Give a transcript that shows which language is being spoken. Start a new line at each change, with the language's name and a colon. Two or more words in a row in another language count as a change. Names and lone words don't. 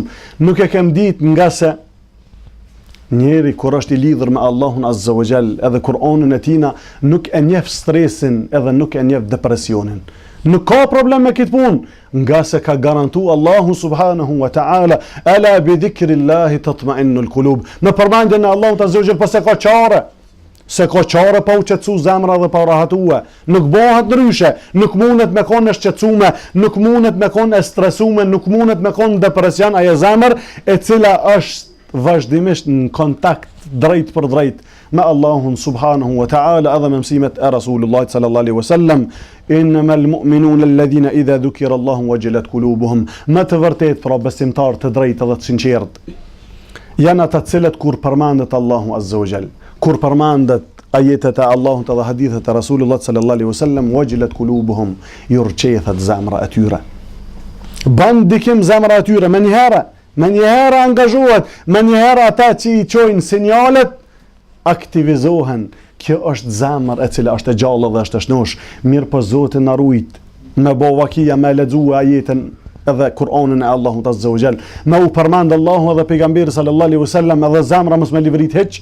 Albanian: Nuk e kem ditë nga se njeri kur është i lidhur me Allahun
Arabic: عز وجل,
Albanian: edhe Kur'anin e tina, nuk e njeh stresin edhe nuk e njeh depresionin. Nuk ka problem me këtë punë, nga se ka garantu Allahu
Arabic: سبحانه وتعالى ألا بذكر الله تطمئن القلوب.
Albanian: Në përmendjen e Allahut
Arabic: عز وجل,
Albanian: pas se ka qare pa u qetësu zemra dhe pa u rahatue. Nuk bëhet ndryshe, nuk mundet me konë e shqetësume, nuk mundet me konë e stresume, nuk mundet me konë depresion, ajo zemër e cila është vazhdimisht në kontakt drejt për drejt me Allahun
Arabic: سبحانه وتعالى,
Albanian: edhe me mësimet e Rasulullah
Arabic: صلى الله عليه وسلم. إنما المؤمنون الذين إذا ذكر الله وجلت قلوبهم.
Albanian: Më të vërtet pra besimtar të drejtë dhe të sinqert janë ata të cilët kur përmendet Allahu
Arabic: عز وجل,
Albanian: kur përmendet ajetet e Allahut dhe hadithet e Rasulullah
Arabic: صلى الله عليه وسلم وجلت قلوبهم,
Albanian: jurqethet zemra e tyre. Ban dikim zemra e tyre, me njëherë angazhohet, me njëherë ata që i qojnë sinjalet aktivizohen. Kjo është zemër e cila është e gjallë dhe është e shnosh. Mirë po Zoti na rujt me bo vakia, me lexue ajetin edhe Kur'anin e Allahut
Arabic: عز وجل,
Albanian: me u përmend Allahu edhe pejgamberi
Arabic: صلى الله عليه وسلم,
Albanian: edhe zemra mos me livrit hiç.